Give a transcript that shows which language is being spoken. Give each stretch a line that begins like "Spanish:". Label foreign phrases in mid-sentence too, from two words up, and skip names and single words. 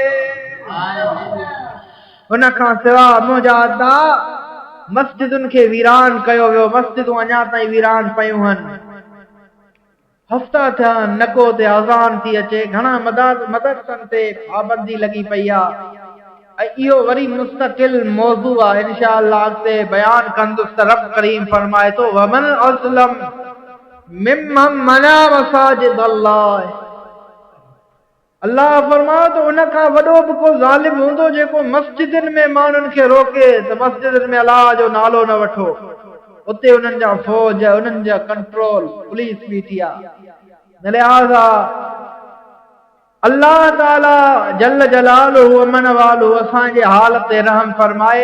Sindhi: उन खां सवाइ मुंहिंजा अदा मस्जिदुनि खे वीरान कयो वियो, मस्जिदूं अञा ताईं वीरान पयूं आहिनि, हफ़्ता थिया नको ते अज़ान थी अचे, घणा मदरसनि ते पाबंदी लॻी पई आहे। इहो वरी मुस्तकिल मौज़ू आहे, इंशाअल्लाह अॻिते बयान कंदुसि त रब करीम फरमाए थो,
Arabic: ومن أظلم ممن منع مساجد الله,
Sindhi: अल्लाह फरमायो त उन खां वॾो बि को ज़ालिम हूंदो जेको मस्जिदनि में माण्हुनि खे रोके त मस्जिदनि में अलाह जो नालो न वठो, उते उन्हनि जा फौज, उन्हनि जा कंट्रोल पुलिस बीठी आहे। लिहाज़ा अल्लाह ताला
Arabic: جل جلاله عم نواله
Sindhi: असांजे हाल ते रहम फरमाए।